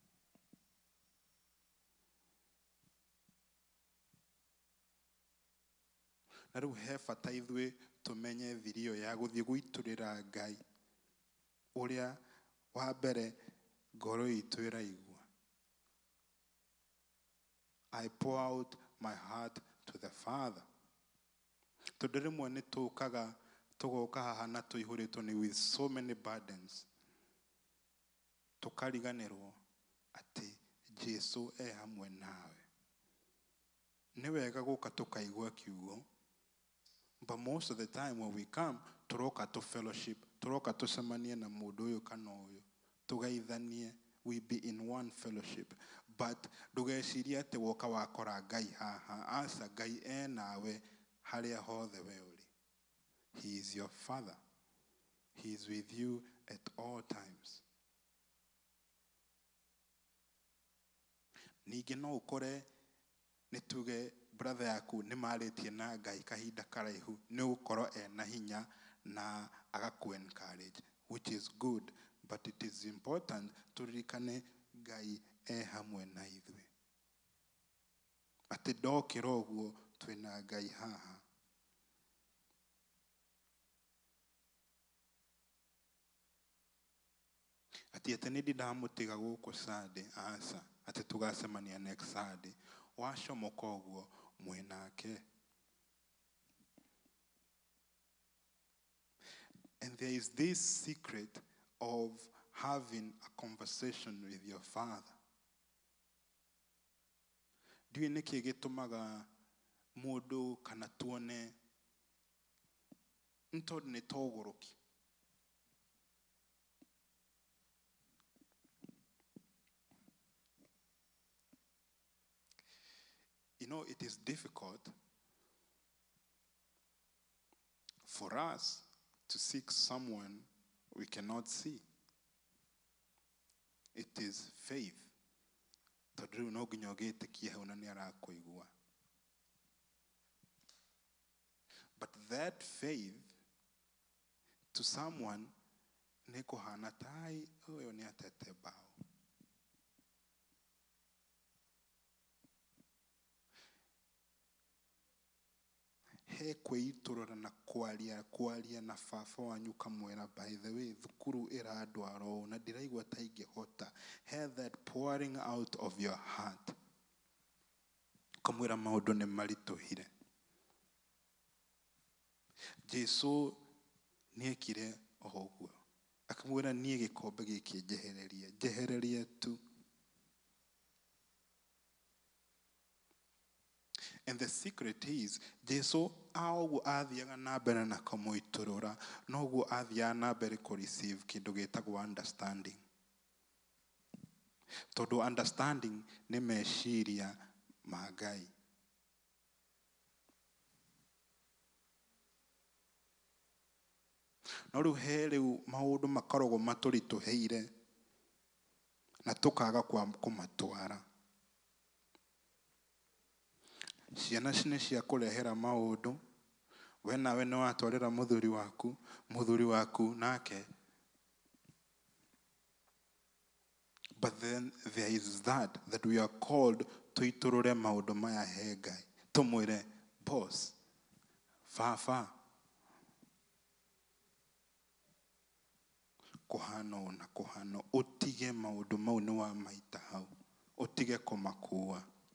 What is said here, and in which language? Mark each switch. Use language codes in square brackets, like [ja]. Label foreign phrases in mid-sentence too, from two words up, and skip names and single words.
[ki] Na rĩu he bata ithuĩ tũmenye thiri ĩyo ya gũthiĩ gũitũrĩra Ngai ũrĩa wa mbere ngoro itũ ĩraigua. [en] I pour out my heart to the Father. [ki] Tondũ rĩmwe nĩ tũkaga tũgoka haha na tũihũrĩtwo nĩ [en] with so many burdens. [ki] Tũkariganĩrwo atĩ Jesu hamwe nawe. Nĩ wega gũka tũkaigua kiugo. [en] But most of the time when we come, tũroka to fellowship, [ki] tũroka tũcemanie na mũndũ ũyũ kana ũyũ, tũgeithanie, [en] we be in one fellowship. [ki] But ndũgecirie atĩ woka wakora Ngai haha, aca Ngai nawe harĩa hothe we ũrĩ. [en] He is your Father. He is with you at all times. [ki] Ningĩ no ũkore nĩ tuge brother yaku nĩ marĩtie na Ngai kahinda karaihu, nĩ gũkorwo na hinya na agaku encourage, [en] which is good, but it is important [ki] tũririkane Ngai hamwe na ithuĩ. Atĩ ndokĩra ũguo twĩna Ngai haha. Atĩ nĩ ndamũtiga gũkũ Sunday, aca, atĩ tũgacemania [en] next Sunday. [ki] Wacomoka ũguo mwĩnake. [en] And there is this secret of having a conversation with your Father. [ki] Ndiũĩ nĩkĩ gĩtũmaga mũndũ kana tuone ntondũ nĩ togũrũki. [en] You know, it is difficult for us to seek someone we cannot see. It is faith. [ki] Tondũ no nginya ũgĩtĩkie hau na nĩ arakũigua. [en] But that faith to someone [ki] nĩ kũhana tai ũyũ nĩ atete mbaũ. He kwĩitũrũra na kwaria na baba wanyu kamwĩra, [en] by the way, [ki] thukuru ĩrandwara ũũ na ndiraigua ta ingĩhota. [en] Have that pouring out of your heart. [ki] Kamwĩra maũndũ nĩ maritũhire. Jesu nĩekire o ũguo. Akamwĩra niĩ gĩkombe gĩkĩ njehererie tu. [en] And the secret is, [ki] Jesu auguo athiaga na mbere na kũmũitũrũra, noguo athiaga na mbere kũ-receive kĩndũ gĩtagwo understanding. Tondũ understanding nĩ meciria ma Ngai. No rĩu he rĩu maũndũ makoragwo matũritũhĩire na tũkaga kũmatwara. Ciana nĩ cia kũrehera maũndũ, we nawe nĩ watwarĩra mũthuri waku nake. [en] But then there is that we are called [ki] tũitũrũre maũndũ maya he Ngai. Tũmwĩre, boss, baba, kũhana ũũ na kũhana, ũtige maũndũ mau nĩ wa maita hau, ũtige kũmakua.